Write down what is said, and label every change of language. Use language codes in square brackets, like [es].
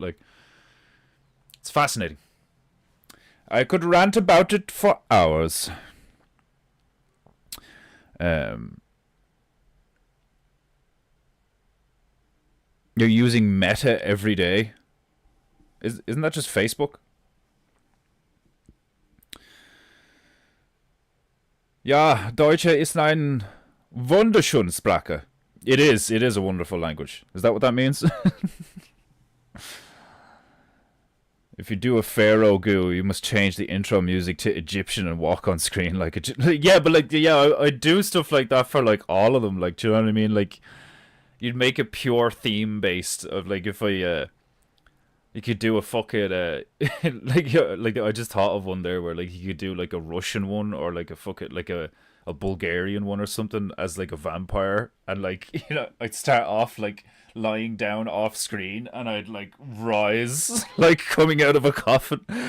[en] Like, it's fascinating. I could rant about it for hours. You're using Meta every day. Isn't that just Facebook? [de] Ja, Deutsche ist ein wunderschöne Sprache. [en] It is a wonderful language. Is that what that means? If you do a Pharaoh goo, you must change the intro music to Egyptian and walk on screen like a... Yeah, but like, yeah, I do stuff like that for like all of them. Like, do you know what I mean? Like, you'd make a pure theme based of like, if I you could do a fucking like I just thought of one there where like you could do like a Russian one, or like a fucking like a Bulgarian one or something as like a vampire, and like, you know, I'd start off like lying down off screen and I'd like rise like coming out of a coffin.